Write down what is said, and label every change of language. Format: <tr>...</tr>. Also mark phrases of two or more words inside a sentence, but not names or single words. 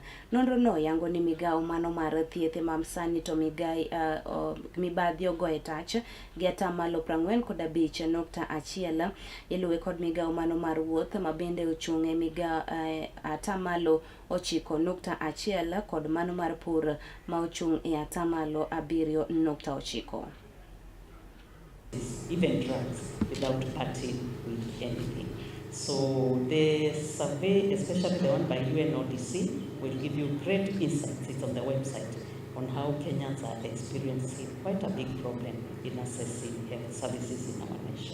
<luo>Nonro no yango ni migao mano mar thieth ma sani to mibadhi ogoye tach gi atamalo 45.1 iluwe kod migao mano mar wuoth ma bende ochung' e migao atamalo 9.1 kod mano mar pur ma ochung' e atamalo 7.9.</luo> <en>Even drugs without parting with anything. So the survey, especially the one by UNODC, will give you great insights. It's on the website on how Kenyans are experiencing quite a big problem in accessing health services in our nation.</en>